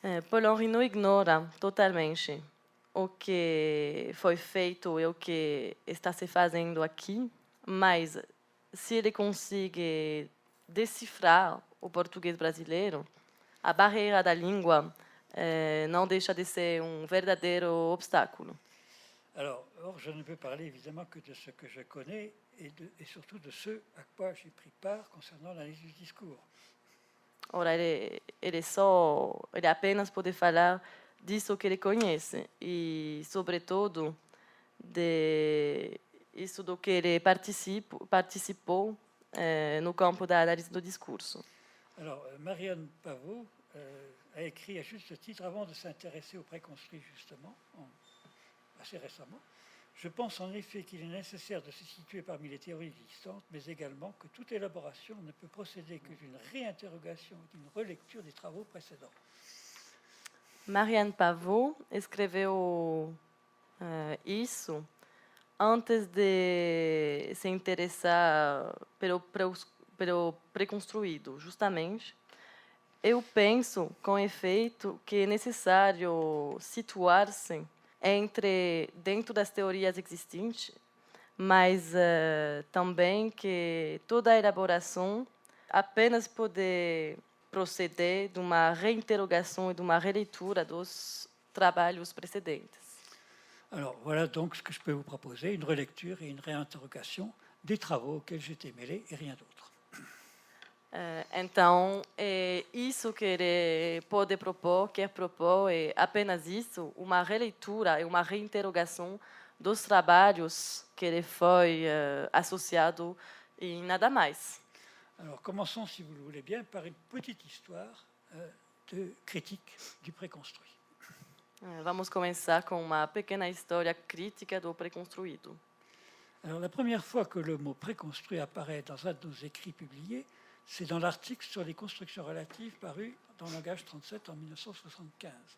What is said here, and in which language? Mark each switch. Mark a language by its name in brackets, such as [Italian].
[Portuguese] Paul-Henri não ignora totalmente o que foi feito e o que está se fazendo aqui, mas se ele consegue decifrar o português brasileiro, a barreira da língua não deixa de ser verdadeiro obstáculo. [French] Alors, or, je ne peux parler évidemment que de ce que je connais et surtout de ce à quoi j'ai pris part concernant l'analyse du discours. [Portuguese] Ora, ele apenas pode falar disso que ele conhece e, sobretudo, de isso do que ele participou no campo da análise do discurso. [French] Alors, Marianne Pavot a écrit à juste titre, avant de s'intéresser au préconstruit justement, assez récemment, je pense en effet qu'il est nécessaire de se situer parmi les théories existantes, mais également que toute élaboration ne peut procéder que d'une réinterrogation et d'une relecture des travaux précédents. [Portuguese] Marianne Pavot escreveu isso antes de se interessar pelo preconstruído, justamente. Eu penso, com efeito, que é necessário situar-se dentro das teorias existentes, mas também que toda a elaboração apenas pode proceder de uma [French] réinterrogation et [Portuguese] de uma releitura dos trabalhos [French] précédents. Alors voilà donc ce que je peux vous proposer, une relecture et une réinterrogation des travaux auxquels j'étais mêlé et rien d'autre. [Portuguese] Então, é isso que ele quer propor é apenas isso, uma releitura e uma reinterrogação dos trabalhos que ele foi associado e nada mais. [French] Alors commençons, si vous le voulez bien, par une petite histoire de critique du préconstruit. [Portuguese] Vamos começar com uma pequena história crítica do preconstruído. [French] Alors la première fois que le mot préconstruit apparaît dans un de nos écrits publiés, c'est dans l'article sur les constructions relatives paru dans Langage 37 en 1975.